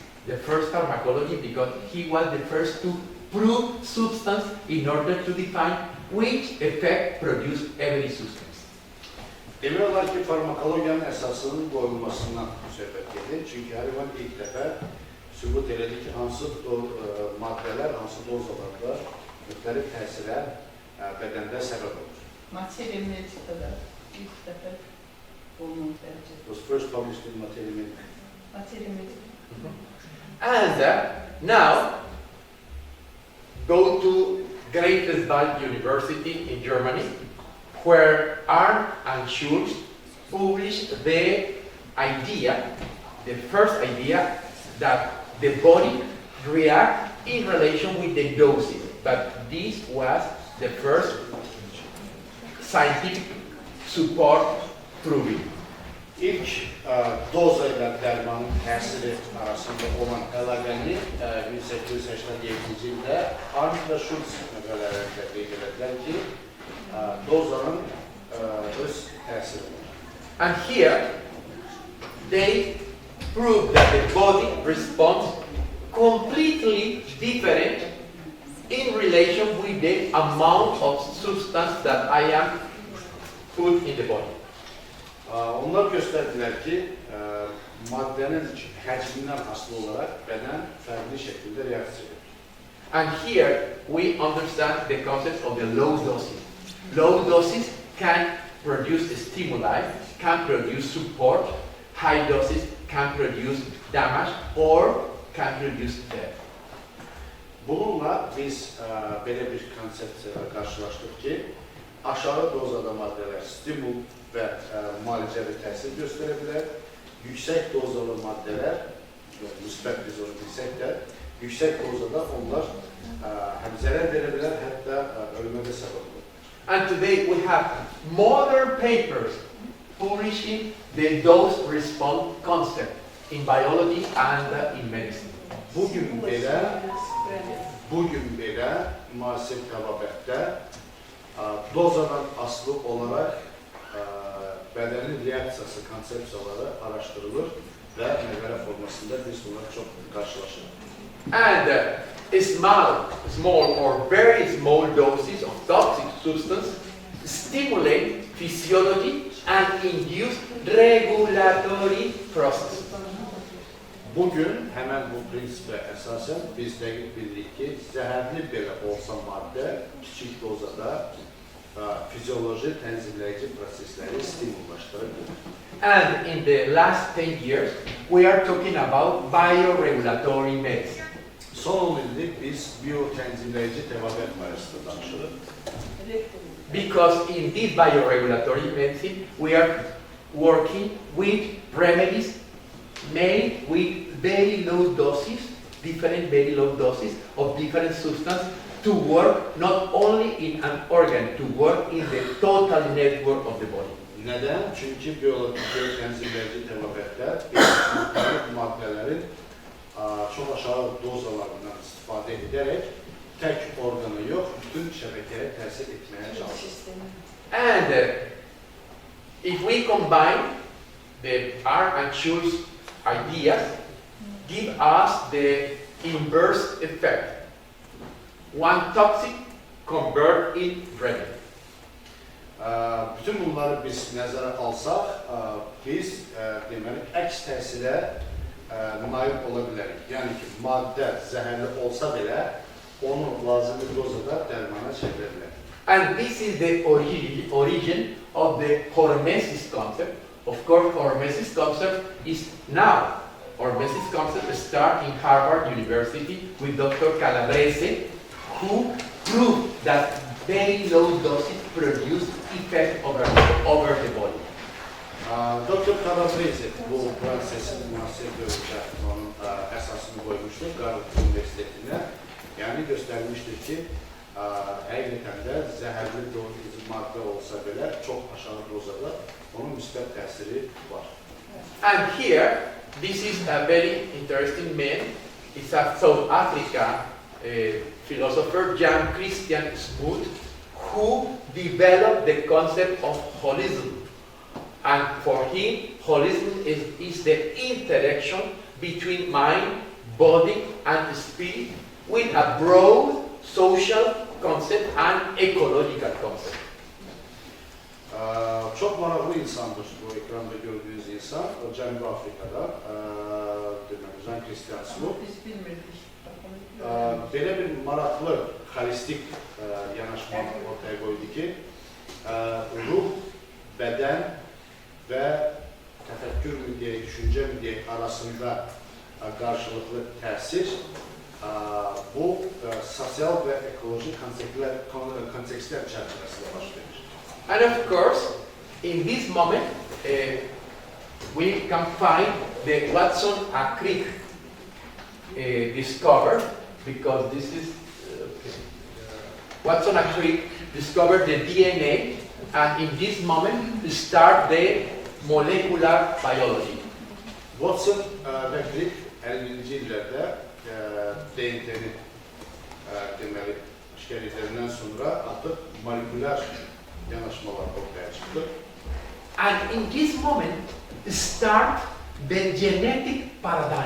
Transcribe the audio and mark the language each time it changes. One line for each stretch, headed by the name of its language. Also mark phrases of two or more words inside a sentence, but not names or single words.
English: The first pharmacology because he was the first to prove substance in order to define which effect produced every substance.
Azerbaijani: Demək olar ki, farmakologiyanın əsasının qoyulmasından söhbət gedir. Çünki Hahnemann ilk dəfə sübut elədi ki, hansı maddələr, hansı dozalarda müxtəlif təsirə bədəndə səbəb olur. Materia medicada ilk dəfə olmaq dərəcədə.
English: It was first published in Materia Medica. Materia medica. And now go to Greifswald University in Germany, where Arndt and Schulz published the idea, the first idea, that the body reacts in relation with the doses. But this was the first scientific support proving.
Azerbaijani: İlk doza ilə dərmanın təsiri arasında olan əlaqəni 1887-ci ildə Arndt və Schulz məqalələrində qeyd edildilər ki, dozanın öz təsiri var.
English: And here they prove that the body responds completely different in relation with the amount of substance that I am put in the body.
Azerbaijani: Onlar göstərdilər ki, maddənin həcmindən asılı olaraq bədən fərqli şəkildə reaksiya edir.
English: And here we understand the concept of the low doses. Low doses can produce stimuli, can produce support. High doses can produce damage or can produce death.
Azerbaijani: Bununla biz belə bir konsepsiyayla qarşılaşdıq ki, aşağı dozada maddələr stimul və müalicəvi təsir göstərə bilər. Yüksək dozalı maddələr, müsbət biz onu bilsək də, yüksək dozada onlar həm zərər verə bilər, hətta ölmədə səbəb olur.
English: And today we have modern papers publishing the dose-response concept in biology and in medicine.
Azerbaijani: Bugün belə müasir təbabətdə dozadan asılı olaraq bədənin reaksiyası konsepsiyaları araşdırılır və məqalə formasında biz bunları çox qarşılaşırıq.
English: And small or very small doses of toxic substance stimulate physiology and induce regulatory processes.
Azerbaijani: Bugün həmən bu prinsipə əsasən biz dəqiq bilirik ki, zəhərli belə olsa maddə kiçik dozada fizioloji tənzimləyici prosesləri stimullaşdırır.
English: And in the last 10 years, we are talking about bioregulatory medicine.
Azerbaijani: Son 10 illik biz biotənzimləyici təbabət barəsində danışırıq.
English: Because in this bioregulatory medicine, we are working with remedies made with very low doses, different very low doses of different substances to work not only in an organ, to work in the total network of the body.
Azerbaijani: Nədən? Çünki biotənzimləyici təbabətlər müxtəlif maddələrin çox aşağı dozalarından istifadə edərək tək orqana yox, bütün şəbəkəyə təsir etməyə çalışır.
English: And if we combine the Arndt and Schulz ideas, give us the inverse effect. One toxic convert in remedy.
Azerbaijani: Bütün bunları biz nəzərə alsaq, biz deməli əks təsirə nail ola bilərik. Yəni ki, maddə zəhərli olsa belə, onu lazımi dozada dərmana çevirə bilər.
English: And this is the origin of the hormesis concept. Of course, hormesis concept is now. Hormesis concept starts in Harvard University with Dr. Calabrese, who proved that very low doses produce effect over the body.
Azerbaijani: Dr. Karabrezi bu prosesin müasir dövründə onun əsasını qoymuşdur Qarabağ Universitetinə. Yəni göstərmişdir ki, həqiqətən də zəhərli dozu maddə olsa belə çox aşağı dozada onun müsbət təsiri var.
English: And here, this is a very interesting man. It's a South Africa philosopher, Jan Christian Smoot, who developed the concept of holism. And for him, holism is the interaction between mind, body, and spirit with a broad social concept and ecological concept.
Azerbaijani: Çok maraqlı insandır bu ekranda gördüğünüz insan. O Cənubi Afrikada, deməli, Jan Christian Smoot. Biz bilmirdik. Belə bir maraqlı, holistik yanaşma ortaya qoydu ki, ruh, bədən və təfəkkür mü deyək, düşüncə mü deyək arasında qarşılıqlı təsir bu sosial və ekoloji kontekstlər çərçivəsində baş verir.
English: And of course, in this moment, we can find the Watson and Crick discovered, because this is Watson and Crick discovered the DNA, and in this moment start the molecular biology.
Azerbaijani: Watson və Crick 50-ci illərdə DNT-ni deməli aşkar edəndən sonra artıq molekulyar yanaşmalar ortaya çıxdı.
English: And in this moment start the genetic paradigm.